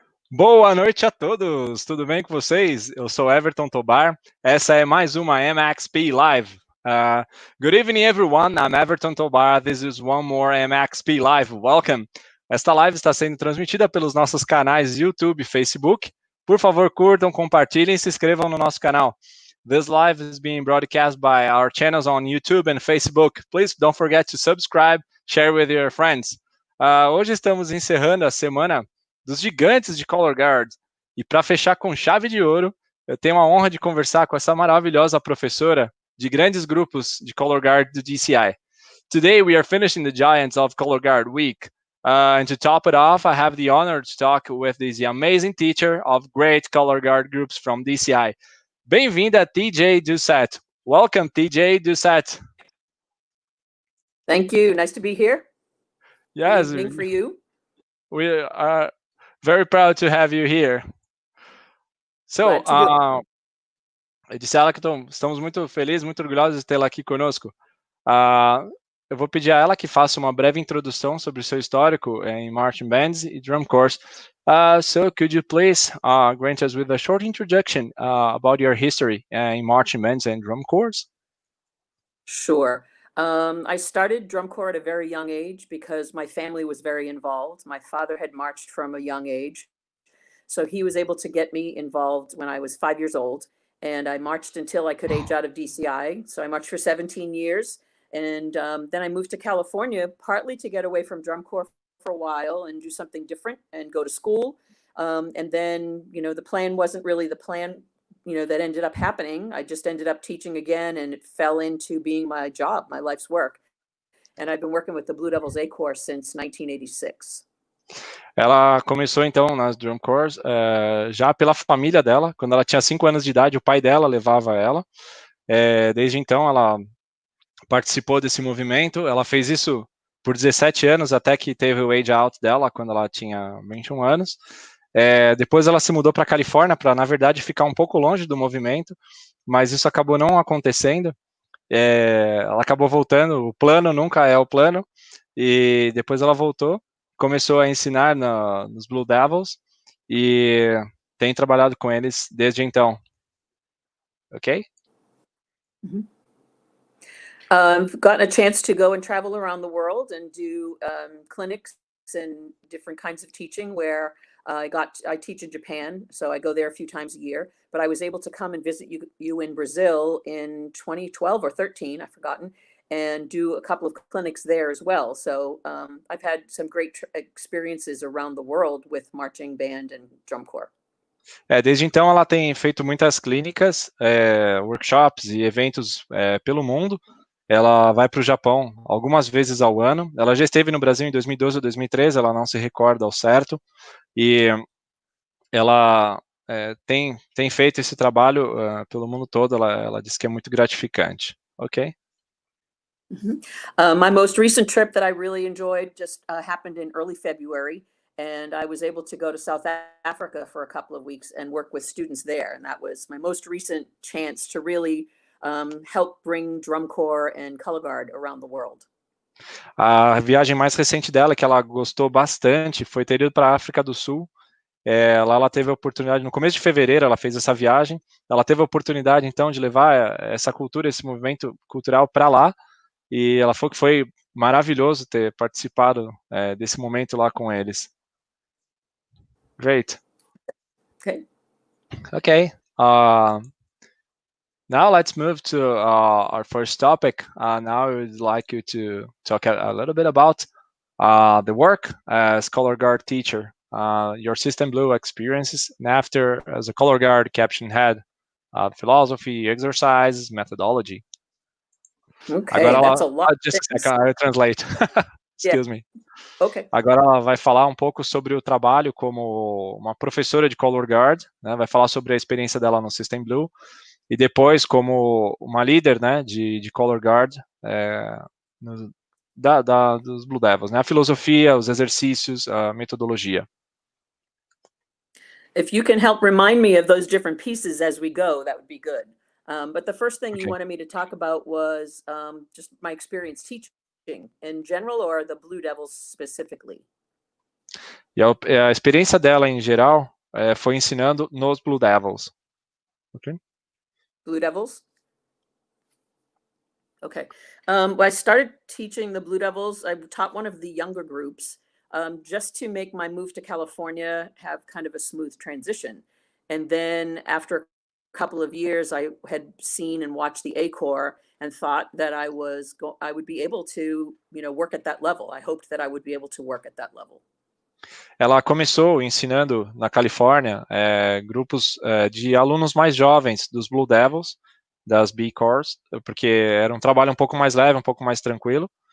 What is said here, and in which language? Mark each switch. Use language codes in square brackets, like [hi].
[pt] Boa noite a todos, tudo bem com vocês? Eu sou Everton Tobar, essa é mais uma MXP Live. [en] Good evening everyone, I'm Everton Tobar, this is one more MXP Live, welcome. [pt] Esta live está sendo transmitida pelos nossos canais YouTube e Facebook. Por favor, curtam, compartilhem e se inscrevam no nosso canal. [en] This live is being broadcast by our channels on YouTube and Facebook. Please don't forget to subscribe, share with your friends. [pt] Hoje estamos encerrando a semana dos gigantes de Color Guard. E para fechar com chave de ouro, eu tenho a honra de conversar com essa maravilhosa professora de grandes grupos de Color Guard do DCI. [en] Today we are finishing the Giants of Color Guard week. And to top it off, I have the honor to talk with this amazing teacher of great Color Guard groups from DCI. [pt] Bem-vinda, tjdoucette. [en] Welcome, [pt] tjdoucette. [en] Thank you. Nice to be here. Yes. Good evening for you. We are very proud to have you here. [pt] So, eu disse a ela que estamos muito felizes, muito orgulhosos de tê-la aqui conosco. Eu vou pedir a ela que faça uma breve introdução sobre o seu histórico em marching bands e drum corps. [en] So, could you please grant us with a short introduction about your history in marching bands and drum corps? Sure. I started drum corps at a very young age because my family was very involved. My father had marched from a young age, so he was able to get me involved when I was 5 years old, and I marched until I could age out of DCI. So I marched for 17 years, and then I moved to California, partly to get away from drum corps for a while and do something different and go to school. And then, the plan wasn't really the plan that ended up happening. I just ended up teaching again, and it fell into being my job, my life's work. And I've been working with the Blue Devils A Corps since 1986. [pt] Ela começou então nas drum corps já pela família dela. Quando ela tinha 5 anos de idade, o pai dela levava ela. Desde então ela participou desse movimento. Ela fez isso por 17 anos, até que teve o age out dela, quando ela tinha 21 anos. Depois ela se mudou para a Califórnia para, na verdade, ficar um pouco longe do movimento, mas isso acabou não acontecendo. Ela acabou voltando, o plano nunca é o plano, e depois ela voltou, começou a ensinar nos Blue Devils, e tem trabalhado com eles desde então. [en] Ok? I've gotten a chance to go and travel around the world and do clinics and different kinds of teaching where I teach in Japan, so I go there a few times a year, but I was able to come and visit you in Brazil in 2012 or 13, I've forgotten, and do a couple of clinics there as well. So I've had some great experiences around the world with marching band and drum corps. [pt] Desde então ela tem feito muitas clínicas, workshops e eventos pelo mundo. Ela vai para o Japão algumas vezes ao ano. Ela já esteve no Brasil em 2012 ou 2013, ela não se recorda ao certo. E ela tem feito esse trabalho pelo mundo todo. Ela diz que é muito gratificante. [en] Ok? My most recent trip that I really enjoyed just happened in early February, and I was able to go to South Africa for a couple of weeks and work with students there. And that was my most recent chance to really help bring drum corps and color guard around the world. [pt] A viagem mais recente dela, que ela gostou bastante, foi ter ido para a África do Sul. Lá ela teve a oportunidade, no começo de fevereiro ela fez essa viagem, ela teve a oportunidade então de levar essa cultura, esse movimento cultural para lá, e ela falou que foi maravilhoso ter participado desse momento lá com eles. [en] Great. Okay. Okay. Now let's move to our first topic. Now I would like you to talk a little bit about the work as color guard teacher, your system blue experiences, and after as a color guard caption head, philosophy, exercises, methodology. Okay, [pt] Agora [en] that's a [pt] ela, [en] lot of just a things. second, I translate. Yeah. Excuse me. Okay. [pt] Agora ela vai falar um pouco sobre o trabalho como uma professora de color guard, né? Vai falar sobre a experiência dela no System Blue e depois como uma líder, né, de color guard dos Blue Devils, né? A filosofia, os exercícios, a metodologia. [en] If you can help remind me of those different pieces as we go, that would be good. But the first thing you Okay. wanted me to talk about was just my experience teaching in general, or the Blue Devils specifically? [pt] E a experiência dela em geral foi ensinando nos Blue Devils. [en] Okay. Blue Devils? Okay. When I started teaching the Blue Devils, I taught one of the younger groups just to make my move to California have kind of a smooth transition. And then after a couple of years, I had seen and watched the A Corps and thought that I would be able to, work at that level. I hoped that I would be able to work at that level. [pt] Ela começou ensinando na Califórnia grupos de alunos mais jovens dos Blue Devils, das B Corps, porque era um trabalho um pouco mais leve, um pouco mais tranquilo.